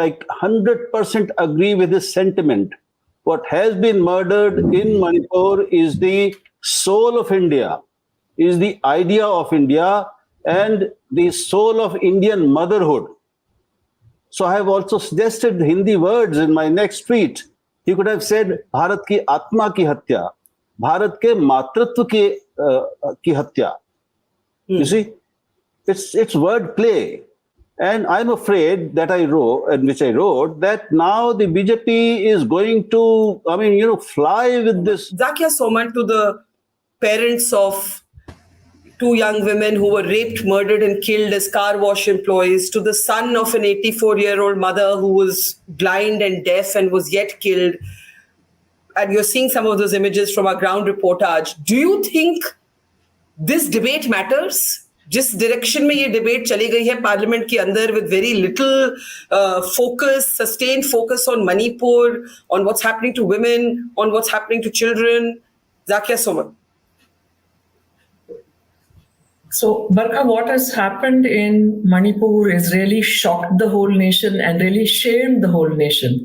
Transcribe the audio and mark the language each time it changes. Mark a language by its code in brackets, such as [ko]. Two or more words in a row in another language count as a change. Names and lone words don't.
[en] I 100% agree with his sentiment. What has been murdered in Manipur is the soul of India, is the idea of India and the soul of Indian motherhood. So I have also suggested Hindi words in my next tweet. He could have said, [hi] भारत की आत्मा की हत्या, भारत के मातृत्व की हत्या. [en] You see, it's word play. And I'm afraid that I wrote that now the BJP is going to, fly with this. Zakia Soman, to the parents of 2 young women who were raped, murdered and killed as car wash employees, to the son of an 84-year-old mother who was blind and deaf and was yet killed. and you're seeing some of those images from our ground reportage, do you think this debate matters? [hi] जिस डायरेक्शन में ये डिबेट चली गई है पार्लियामेंट के अंदर [en] with very little sustained focus on Manipur, on what's happening to women, on what's happening to children. Zakia Soman. So, Barkha, what has happened in Manipur is really shocked the whole nation and really shamed the whole nation.